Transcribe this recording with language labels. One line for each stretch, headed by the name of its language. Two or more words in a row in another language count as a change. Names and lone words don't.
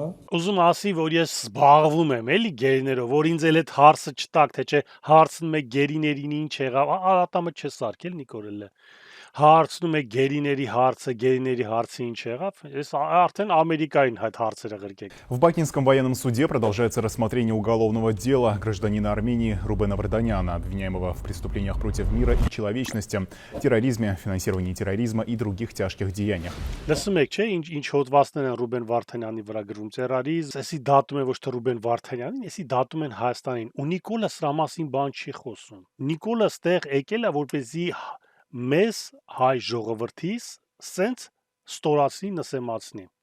Armenian: ուզում ասի, որ ես զբաղվում եմ էլի գերիներով, որ ինձ էլ այդ հարցը չտակ, թե չէ հարցնում եք գերիներին ինչ եղավ, արատամը չսարքել Նիկոլը։ Հարցնում եք գերիների հարցը ինչ եղավ, ես արդեն Ամերիկային այդ հարցերը գրկեք։
Russian: В Бакинском военном суде продолжается рассмотрение уголовного дела гражданина Армении Рубена Варданяна, обвиняемого в преступлениях против мира и человечности, терроризме, финансировании терроризма и других тяжких деяниях.
Armenian: Լսում եք, չէ, ինչ հոդվածներ են Ռուբեն Վարդանյանի վրա գրում terrorism, էսի դատում է ոչ թե Ռուբեն Վարդանյանին, էսի դատում են Հայաստանին։ Ու Նիկոլը սրա մասին բան չի խոսում։ Նիկոլը ստեղ եկել է որպեսզի մեզ հայ ժողովրդից սենց ստորացնի նսեմացնի։